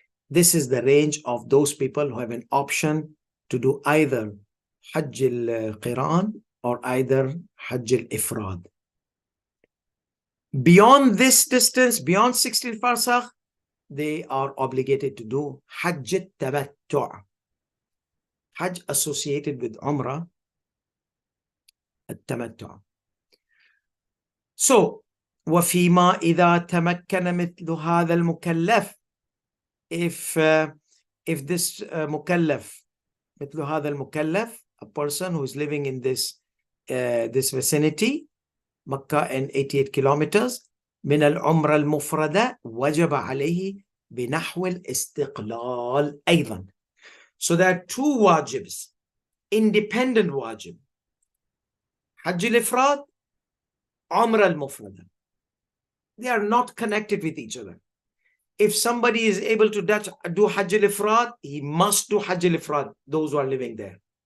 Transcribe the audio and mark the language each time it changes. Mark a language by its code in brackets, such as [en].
[en] This is the range of those people who have an option to do either Hajj al-Qiran or either Hajj al-Ifrad. Beyond this distance, beyond 16 farsakh, they are obligated to do Hajj al-Tamattu'. Hajj associated with Umrah, al-Tamattu'. [ar] So, وَفِيمَا إِذَا تَمَكَّنَ مِثْلُ هَذَا الْمُكَلَّفِ, [en] if this mukallaf, [ar] مثل هذا المكلف, [en] a person who is living in this vicinity, Makkah and 88 kilometers, [ar] من العمرة المفردة وجب عليه بنحو الاستقلال أيضا. [en] So there are 2 wajibs, independent wajib. Hajj al-Ifrad, Umrah al-Mufrada. They are not connected with each other. If somebody is able to do Hajj al-Ifrad, he must do Hajj al-Ifrad, those who are living there.